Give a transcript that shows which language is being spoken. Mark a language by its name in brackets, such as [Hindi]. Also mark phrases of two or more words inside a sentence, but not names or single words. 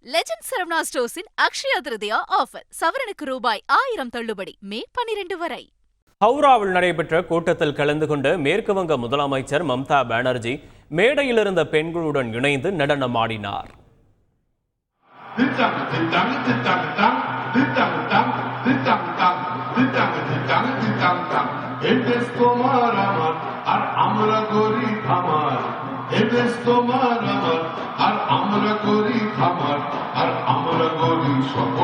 [Tamil] லெஜண்ட் சரவணா ஸ்டோர்ஸின் அக்ஷயா திருதியா ஆஃபர். சவரனுக்கு ரூபாய் 1000 தள்ளுபடி. மே 12 வரை. ஹவுராவில் நடைபெற்ற கூட்டத்தில் கலந்து கொண்ட மேற்கு வங்க முதலமைச்சர் மம்தா பானர்ஜி மேடையில் இருந்த பெண்களுடன் இணைந்து நடனமாடினார். [Bangla] এদেশ তোমার আমার আর আমরা করি খামার আর আমরা করি সকল